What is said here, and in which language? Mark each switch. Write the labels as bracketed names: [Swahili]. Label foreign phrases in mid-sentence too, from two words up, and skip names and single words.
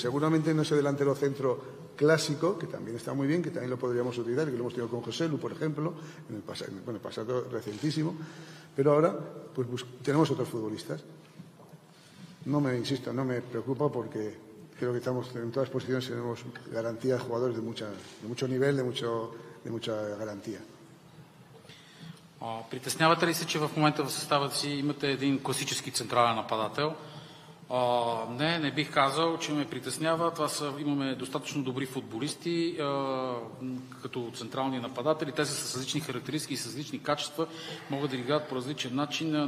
[Spanish] Seguramente no ese delantero centro clásico, que también está muy bien, que también lo podríamos utilizar, que lo hemos tenido con José Lu, por ejemplo, en el pasado recientísimo, pero ahora pues tenemos otros futbolistas. No me preocupa porque creo que estamos en todas las posiciones, tenemos garantía de jugadores de mucho nivel, de mucha garantía. [Bulgarian] Притеснявате ли се, че в момента в състава си имате един класически централен нападател? Не бих казал, че ме притеснява. Имаме достатъчно добри футболисти като централни нападатели. Те са с различни характеристики и с различни качества. Могат да играят по различен начин.